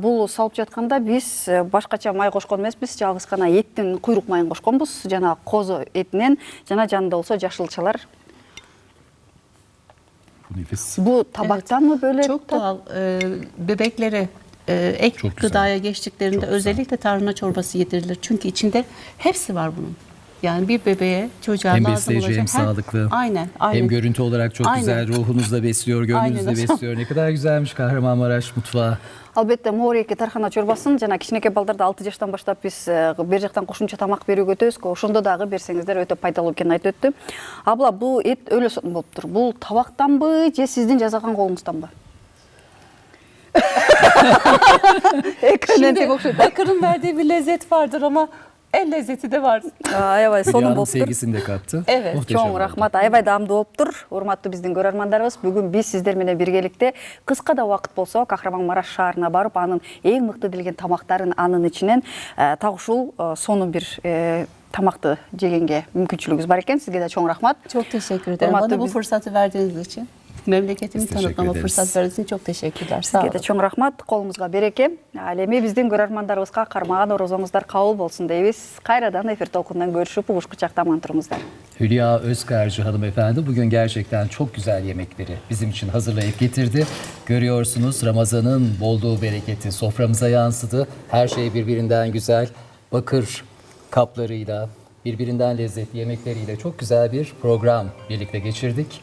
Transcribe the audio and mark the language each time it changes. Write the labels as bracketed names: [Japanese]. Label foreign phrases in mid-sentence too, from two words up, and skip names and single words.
[Kyrgyz] Бул салып жатканда биз башкача май кошкон эмеспиз, жалгыз гана эттин куйрук майын кошконбуз. Жана козу этинен, жана жанында болсо жашылчалар. [Turkish] Bu nefis. Bu tabaktan mı böyle? Çok doğal. Bebeklere ek Çok güzel. gıdaya geçtiklerinde Çok güzel. özellikle tarhana çorbası yedirilir. Çünkü içinde hepsi var bunun. Yani bir bebeğe, çocuğa Hem lazım besleyici olacak. hem sağlıklı. Aynen. Hem görüntü olarak çok Aynen. güzel. Ruhunuzu da besliyor, gönlünüzü de Aynen. besliyor. Ne kadar güzelmiş Kahramanmaraş mutfağı. [Kyrgyz] Албетте моорейки тархана чорбасын жана кичинекей балдарда 6 жаштан баштап биз бер жактан кошумча тамак берүүгө өтөбүз. Ошондо дагы берсеңиздер өтө пайдалуу экенин айтып өттү. Абла, бул эт өлө сотун болуптур. Бул табактанбы же сиздин жасаган колуңузданбы? [Turkish] Şimdi bakırın verdiği bir lezzet vardır ama el lezzeti de var. [Kyrgyz] Аябай сонун [Turkish] Hülya'nın [Kyrgyz] болуптур. [Turkish] sevgisini de kattı. Evet. Muhteşem [Kyrgyz] Чоң [Turkish] oldu. [Kyrgyz] рахмат, аябай даамдуу болуптур. Урматтуу биздин көрөрмандарыбыз, бүгүн биз сиздер менен биргеликте кыска да убакыт болсо Кахраман-Мараш шаарына барып, анын эң мыкты делген тамактарын анын ичинен так ушул сонун бир тамакты жегенге мүмкүнчүлүгүбүз бар экен. Сизге да чоң рахмат. [Turkish] Çok teşekkür ederim. Hürmetli Bana bu biz- fırsatı verdiğiniz için. Memleketimi Biz teşekkür tanıtmama ederiz. fırsat verdiğiniz için çok teşekkürler. Sağ [Kyrgyz] Сизге [Turkish] olun. [Kyrgyz] да чоң рахмат. Колуңузга береке. Ал эми биздин көрөрмандарыбызга кармаган орозоңуздар кабыл болсун дейбиз. Кайрадан эфир толкундан көрүшүп, угуш кучакта аман туруңуздар. [Turkish] Hülya Özkarcı hanımefendi bugün gerçekten çok güzel yemekleri bizim için hazırlayıp getirdi. Görüyorsunuz Ramazan'ın bolluğu, bereketi soframıza yansıdı. Her şey birbirinden güzel. Bakır kaplarıyla, birbirinden lezzetli yemekleriyle çok güzel bir program birlikte geçirdik.